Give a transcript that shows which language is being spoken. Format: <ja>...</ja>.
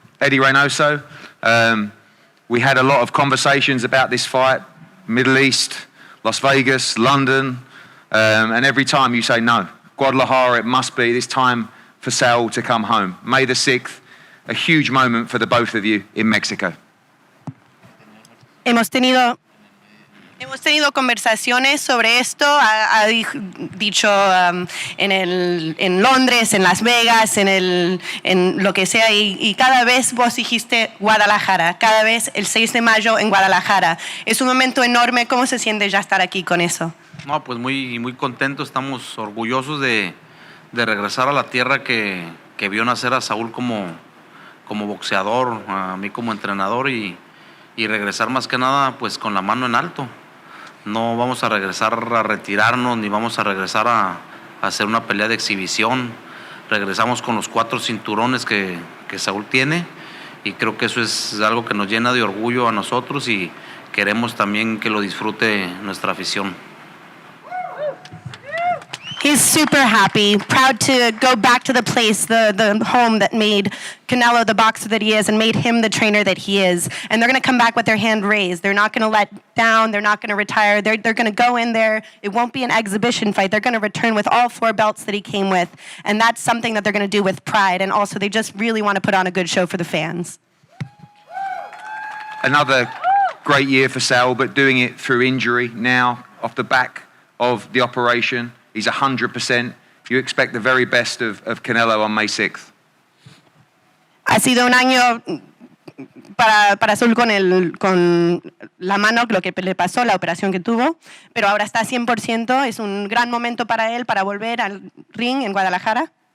<en>Eddie Reynoso, we had a lot of conversations about this fight, Middle East, Las Vegas, London, and every time you say no, Guadalajara, it must be this time for Saul to come home. May the 6th, a huge moment for the both of you in Mexico.</en> <es>Hemos tenido conversaciones sobre esto, ha dicho en Londres, en Las Vegas, en lo que sea, y cada vez vos dijiste Guadalajara, cada vez el 6 de mayo en Guadalajara. Es un momento enorme. ¿Cómo se siente ya estar aquí con eso? No, pues muy contentos, estamos orgullosos de regresar a la tierra que vio nacer a Saúl como boxeador, a mí como entrenador, y regresar más que nada pues con la mano en alto. No vamos a regresar a retirarnos, ni vamos a regresar a hacer una pelea de exhibición. Regresamos con los 4 cinturones que Saúl tiene, y creo que eso es algo que nos llena de orgullo a nosotros, y queremos también que lo disfrute nuestra afición.</es> <en>He's super happy, proud to go back to the place, the home that made Canelo the boxer that he is and made him the trainer that he is. And they're going to come back with their hand raised. They're not going to let down. They're not going to retire. They're going to go in there. It won't be an exhibition fight. They're going to return with all 4 belts that he came with. And that's something that they're going to do with pride. And also, they just really want to put on a good show for the fans. Another great year for Saul, but doing it through injury now, off the back of the operation. He's 100%. You expect the very best of Canelo on May 6th.</en> <es>Ha sido un año para Saúl con la mano, lo que le pasó, la operación que tuvo, pero ahora está 100%. Es un gran momento para él para volver al ring en Guadalajara.</es>